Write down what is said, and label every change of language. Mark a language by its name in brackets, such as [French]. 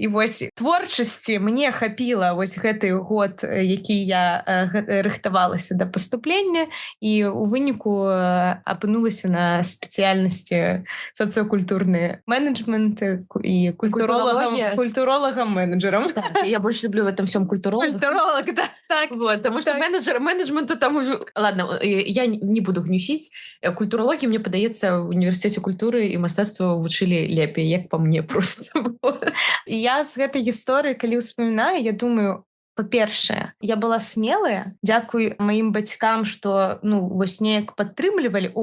[Belarusian] І вось творчасці мне хапіла вось гэты год, які я рыхтавалася да паступлення, і у выніку апынулася на спецыяльнасці сацыякультурны менеджмент і культуролагам-менеджерам. [Russian] Так, я больше люблю в этом всем культуролог, да. Так. Вот, потому что менеджменту там уже... Ладно, я не буду гнюсіць. [Belarusian] Культурологии, мне падаецца, в універсітэце культуры і мастацтва вучылі лепей, як [Russian] по мне просто. [Belarusian] Я з гэтай гісторыі, калі ўспамінаю, я думаю, па-першае, я была смелая, дзякуй маім бацькам, што, вось неяк падтрымлівалі.